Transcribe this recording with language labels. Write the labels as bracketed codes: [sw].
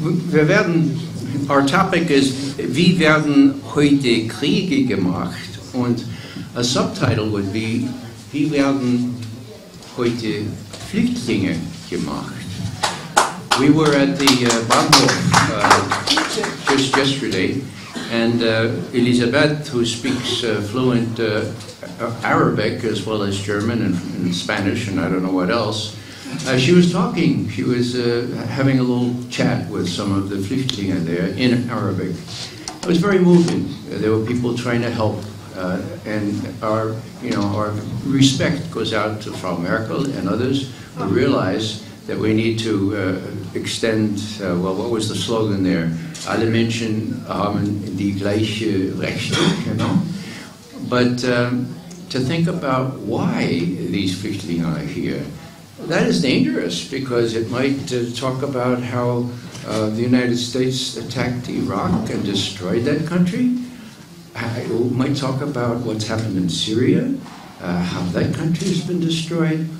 [de] Wir werden, [en] our topic is, [de] wie werden heute Kriege gemacht? Und [en] a subtitle would be, [de] wie werden heute Flüchtlinge gemacht? [en] We were at the Bahnhof just yesterday, and Elisabeth, who speaks fluent Arabic as well as German and Spanish and I don't know what else, she was talking. She was having a little chat with some of the Flüchtlinge there in Arabic. It was very moving. There were people trying to help, and our respect goes out to Frau Merkel and others who realize that we need to extend, well, what was the slogan there? [de] Alle Menschen haben die gleiche Rechte, [en] you know? But to think about why these Flüchtlinge are here, that is dangerous, because it might talk about how the United States attacked Iraq and destroyed that country. It might talk about what's happened in Syria, how that country has been destroyed.